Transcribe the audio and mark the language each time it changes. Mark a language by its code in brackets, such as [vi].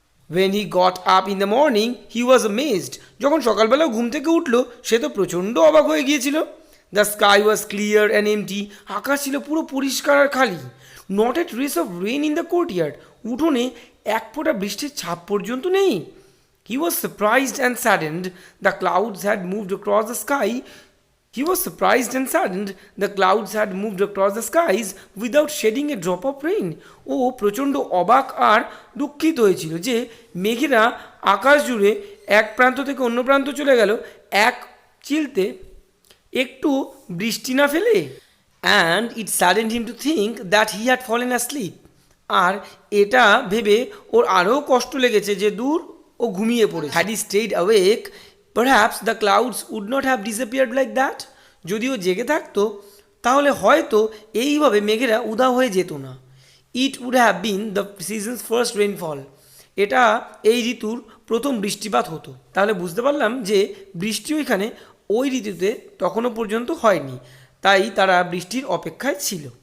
[en] when he got up in the morning he was amazed, [bn] যখন সকালবেলা ঘুম থেকে উঠলো সে তো প্রচণ্ড অবাক হয়ে গিয়েছিল। [en] the sky was clear and empty, [bn] আকাশ ছিল পুরো পরিষ্কার আর খালি। [en] not a trace of rain in the courtyard, [bn] উঠোনে এক ফোঁটা বৃষ্টির ছাপ পর্যন্ত নেই। [en] He was surprised and saddened, the clouds had moved across the sky. He was surprised and saddened, the clouds had moved across the skies without shedding a drop of rain. [bn] ও প্রচণ্ড অবাক আর দুঃখিত হয়েছিল যে মেঘেরা আকাশ জুড়ে এক প্রান্ত থেকে অন্য প্রান্ত চলে গেল এক চিলতে একটু বৃষ্টি না ফেলে। [en] And it saddened him to think that he had fallen asleep. [bn] আর এটা ভেবে ওর আরও কষ্ট লেগেছে যে দূর ও ঘুমিয়ে পড়ে। [en] Had he stayed awake, perhaps the clouds would not have disappeared like that. [bn] যদিও জেগে থাকতো তাহলে হয়তো এইভাবে মেঘেরা উধাও হয়ে যেত না। [en] it would have been the season's first rainfall, [bn] এটা এই ঋতুর প্রথম বৃষ্টিপাত হতো। তাহলে বুঝতে পারলাম যে বৃষ্টিও এখানে ওই ঋতুতে তখনও পর্যন্ত হয়নি, তাই তারা বৃষ্টির অপেক্ষায় ছিল।